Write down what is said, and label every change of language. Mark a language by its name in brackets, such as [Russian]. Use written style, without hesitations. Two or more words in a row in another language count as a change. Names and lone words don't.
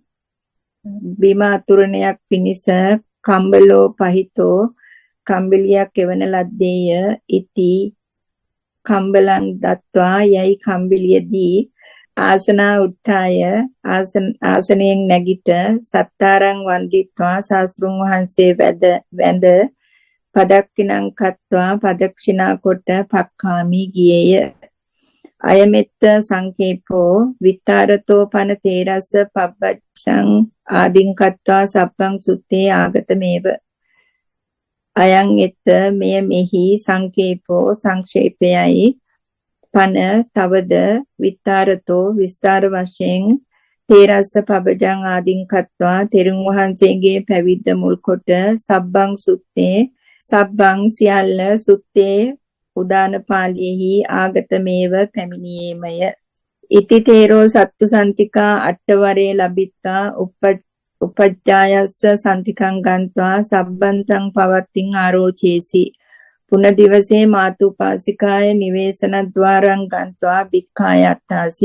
[Sinhala] බිම අතුරණයක් පිනිස [Pali] කම්බලෝ පහිතෝ [Sinhala] කම්බිලියක් එවන ලද්දේය [Pali] ඉති කම්බලං දත්වා [Sinhala] යයි කම්බිලියදී [Pali] ආසනා උත්ථාය [Sinhala] ආසනයෙන් නැගිට [Pali] සත්තාරං වන්දිත්වා [Sinhala] ශාස්ත්‍රුන් වහන්සේ වැඳ [Pali] පදක්කිනං කତ୍වා [Sinhala] පදක්ෂිනා කොට පක්ඛාමි ගියේය. [Pali] අයමෙත්ත සංකේපෝ විත්තරතෝ පන තේරස්ස පබ්බච්ඡං ආදින් කତ୍වා සබ්බං සුත්තේ ආගතමේව. අයං එත්ත [Sinhala] මෙය මෙහි සංකේපෝ සංක්ෂේපයයි පන තවද විත්තරතෝ විස්තර වශයෙන් [Pali] තේරස්ස පබ්බජං ආදින් කତ୍වා [Sinhala] තෙරුන් වහන්සේගේ පැවිද්ද මුල් කොට [Pali] සබ්බං සුත්තේ සබ්බං [Sinhala] සියල්ල සුත්තේ උදාන පාළියෙහි ආගතමේව පැමිණියේමය. [Pali] ඉති තේරෝ සත්තු සන්තිකා අට්ඨවරේ ලබිත්තා උපජ්ජායස්ස සන්තිකං ගන්්වා සබ්බන්තං පවත්තිං ආරෝචේසි. පුන දිවසේ මාතුපාසිකාය නිවේසන ద్వාරං ගන්්වා භික්ඛායට්ඨාසි.